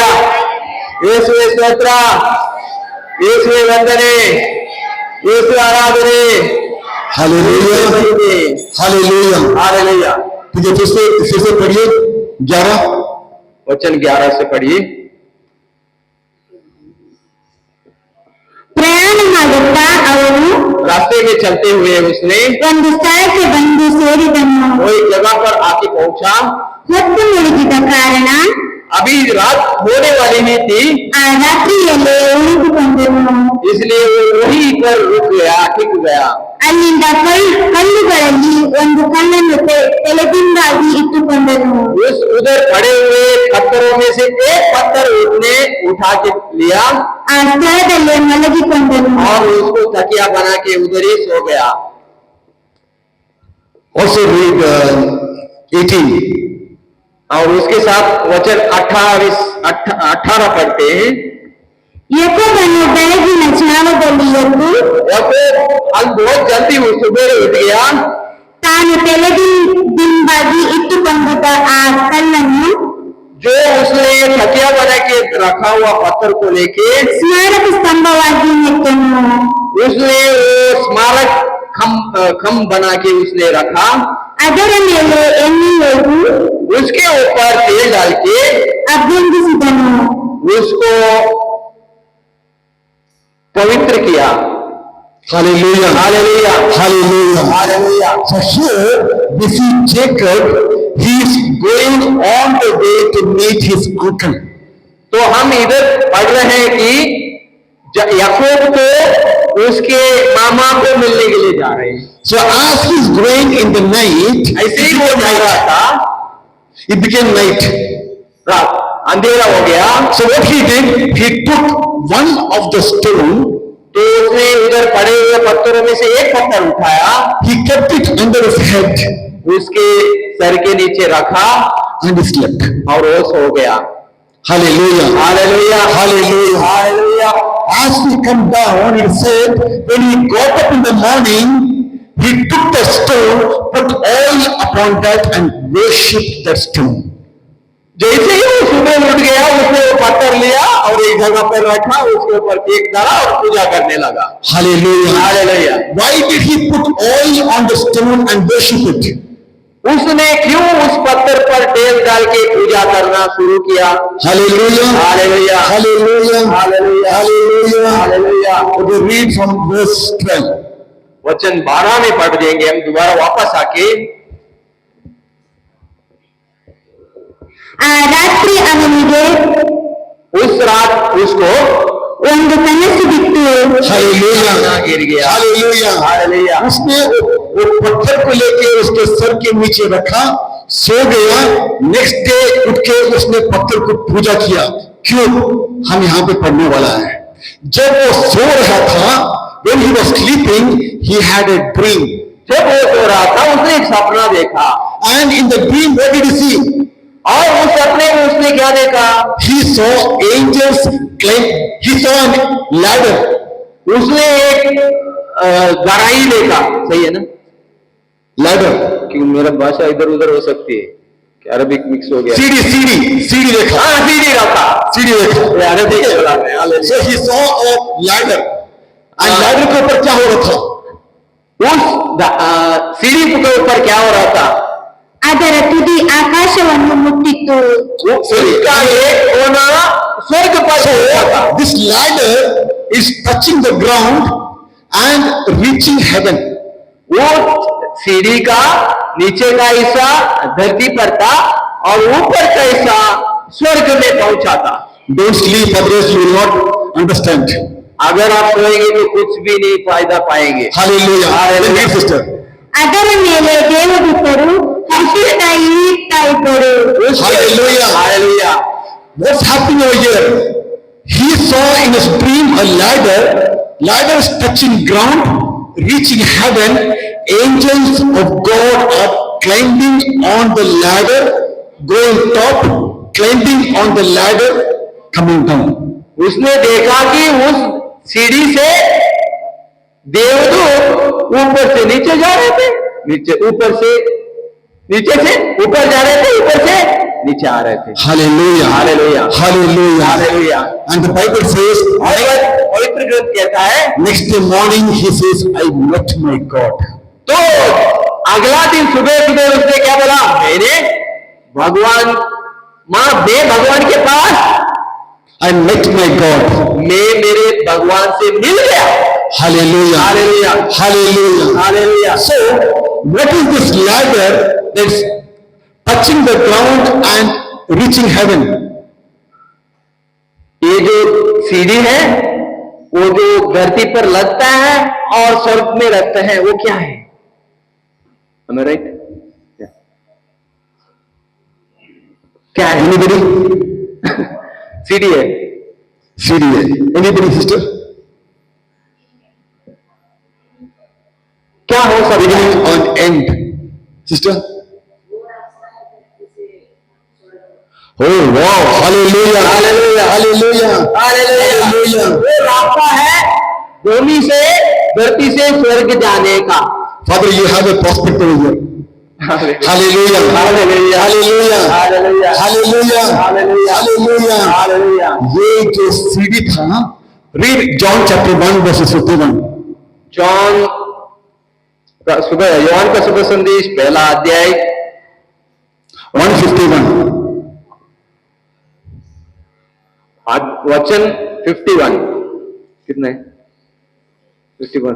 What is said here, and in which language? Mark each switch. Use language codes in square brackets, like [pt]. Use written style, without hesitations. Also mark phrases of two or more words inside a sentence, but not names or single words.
[kn] ಯೇಸುವೇ ಸ್ತೋತ್ರ, ಯೇಸುವೇ ವಂದನೆ, ಯೇಸು ಆರಾಧನೆ। [en] Hallelujah. Hallelujah. [hi] हालेलुया। ठीक है, फिर से पढ़िए 11. वचन 11 से पढ़िए। [kn] ಪ್ರಯಾಣ ಮಾಡುತ್ತಾ ಅವನು [hi] रास्ते में चलते हुए उसने [kn] ಒಂದು ಸ್ಥಳಕ್ಕೆ ಬಂದು ಸೇರಿದನು. [hi] वो एक जगह पर आके पहुंचा। [kn] ಹೊತ್ತು ಮುಳುಗಿದ ಕಾರಣ [hi] अभी रात होने वाली ही थी, [kn] ಆ ರಾತ್ರಿಯಲ್ಲೇ ಉಳಿದುಕೊಂಡನು. [hi] इसलिए वो वहीं पर रुक गया, टिक गया। [kn] ಅಲ್ಲಿಂದ ಕಲ್ಲುಗಳಲ್ಲಿ ಒಂದು ಕಲ್ಲನ್ನು ತಲೆದಿಂಬಾಗಿ ಇಟ್ಟುಕೊಂಡನು. [hi] उस उधर पड़े हुए पत्थरों में से एक पत्थर उसने उठा के लिया [kn] ಆ ಸ್ಥಳದಲ್ಲೇ ಮಲಗಿಕೊಂಡನು. [hi] और उसको तकिया बना के उधर ही सो गया। [en] Also read 18. [hi] और उसके साथ वचन 18 पढ़ते हैं। [kn] ಯಾಕೋಬನು ಬೆಳಗಿನ ಜಾವದಲ್ಲಿ ಎದ್ದು [hi] अब बहुत जल्दी वो सुबह उठ गया। [kn] ತಾನು ತಲೆದಿಂಬಾಗಿ ಇಟ್ಟುಕೊಂಡಿದ್ದ ಆ ಕಲ್ಲನ್ನು [hi] जो उसने तकिया बना के रखा हुआ पत्थर को लेके [kn] ಸ್ಮಾರಕ ಸ್ತಂಭವಾಗಿ ನೆಟ್ಟನು. [hi] उसने वो स्मारक खम बना के उसने रखा। [kn] ಅದರ ಮೇಲೆ ಎಣ್ಣೆ ಹೊಯ್ದು [hi] उसके ऊपर तेल डाल के [kn] ಅಭ್ಯಂಗಿಸಿದನು. [hi] उसको पवित्र किया। [en] Hallelujah. [hi] हालेलुया [en] Hallelujah. [hi] हालेलुया। [en] So here we see Jacob, he is going on the way to meet his uncle. [hi] तो हम इधर पढ़ रहे हैं कि याकूब को उसके मामा को मिलने के लिए जा रहे हैं। [en] So as he is going in the night, [hi] ऐसे ही वो जा रहा था, [en] it became night. [hi] रात अंधेरा हो गया। [en] So what he did, he took one of the stone, [hi] तो उसने उधर पड़े हुए पत्थरों में से एक पत्थर उठाया, [en] he kept it under his head [hi] उसके सर के नीचे रखा [en] and he slept. [hi] और वो सो गया। [en] Hallelujah. [hi] हालेलुया [en] Hallelujah. [hi] हालेलुया। [en] As he come down, he said, when he got up in the morning, he took the stone, put oil upon that and worshipped that stone. [hi] जैसे ही वो सुबह उठ गया, उसने वो पत्थर लिया और एक जगह पर रखा, उसके ऊपर केक डाला और पूजा करने लगा। [en] Hallelujah. [hi] हालेलुया। [en] Why did he put oil on the stone and worship it? [hi] उसने क्यों उस पत्थर पर तेल डाल के पूजा करना शुरू किया? [en] Hallelujah. [hi] हालेलुया [en] Hallelujah. [hi] हालेलुया [en] Hallelujah. [hi] हालेलुया। [en] We read from verse 12. [hi] वचन 12 में पढ़ देंगे हम दोबारा वापस आके। [kn] ಆ ರಾತ್ರಿ ಅವನಿಗೆ [hi] उस रात उसको [kn] ಒಂದು ಕನಸು ಬಿತ್ತು. [hi] हालेलुया गिर गया। हालेलुया हालेलुया। उसने वो पत्थर को लेके उसके सर के नीचे रखा, सो गया। [en] next day [hi] उठ के उसने पत्थर को पूजा किया। क्यों? हम यहाँ पे पढ़ने वाला है। जब वो सो रहा था, [en] when he was sleeping, he had a dream. [hi] जब वो सो रहा था उसने एक सपना देखा, [en] And in the dream, what did he see? [hi] और उस सपने में उसने क्या देखा? [en] He saw angels climb. He saw a ladder. [hi] उसने एक गराई देखा। सही है ना? [en] Ladder. [hi] क्योंकि मेरा भाषा इधर उधर हो सकती है कि [en] Arabic mix [hi] हो गया। सीढ़ी देखा। हाँ, सीढ़ी रखा। सीढ़ी देखा। ये अरबिक बोला मैं, हालेलुया। [en] So he saw a ladder. And ladder [hi] के ऊपर क्या हो रहा था? उस सीढ़ी के ऊपर क्या हो रहा था? [kn] ಅದರ ತುದಿ ಆಕಾಶವನ್ನು ಮುಟ್ಟಿತ್ತು. [hi] उसका एक कोना स्वर्ग पर हो रहा था। [en] This ladder is touching the ground and reaching heaven. [hi] वो सीढ़ी का नीचे का हिस्सा धरती पर था और ऊपर का हिस्सा स्वर्ग में पहुंचा था। [en] Don't sleep, otherwise you will not understand. [hi] अगर आप सोएंगे तो कुछ भी नहीं फायदा पाएंगे। [en] Hallelujah. Hallelujah, sister. [kn] ಅದರ ಮೇಲೆ ದೇವದೂತರು ಹರ್ಷಿಸ್ತಾ ಇಳಿತಾ ಇದ್ದರು. [en] Hallelujah. [hi] हालेलुया। [en] What's happening over here? He saw in his dream a ladder. Ladder is touching ground, reaching heaven. Angels of God are climbing on the ladder, going top, climbing on the ladder, coming down. [hi] उसने देखा कि उस सीढ़ी से देवदूत ऊपर से नीचे जा रहे थे, ऊपर से नीचे से ऊपर जा रहे थे, ऊपर से नीचे आ रहे थे। [en] Hallelujah. Hallelujah. Hallelujah. [hi] हालेलुया। [en] And the Bible says, [hi] पवित्र ग्रंथ कहता है, [en] next day morning he says, I met my God. [hi] तो अगला दिन सुबह सुबह उसने क्या बोला? मैं भगवान के पास [en] I met my God. [hi] मैं मेरे भगवान से मिल गया। [en] Hallelujah. [hi] हालेलुया। [en] Hallelujah. [hi] हालेलुया। [en] So, what is this ladder that's touching the ground and reaching heaven? [hi] ये जो सीढ़ी है वो जो धरती पर लगता है और स्वर्ग में लगता है, वो क्या है? [en] Am I right? [hi] क्या है? [en] Anybody? [hi] सीढ़ी है। सीढ़ी है। [en] Anybody, sister? [hi] क्या हो सकता है? [en] Beginning on end. Sister? Oh wow! Hallelujah! [hi] हालेलुया। [en] Hallelujah! [hi] हालेलुया। वो रास्ता है भूमि से धरती से स्वर्ग जाने का। [en] Father, you have a prospect over here. Hallelujah! [hi] हालेलुया। [en] Hallelujah! [hi] हालेलुया। [en] Hallelujah! [hi] हालेलुया। [en] Hallelujah! [hi] हालेलुया। ये जो सीढ़ी था, [en] read John chapter 1 verses 51. [hi] योहन का शुभ संदेश पहला अध्याय 151. वचन 51 कितने? 51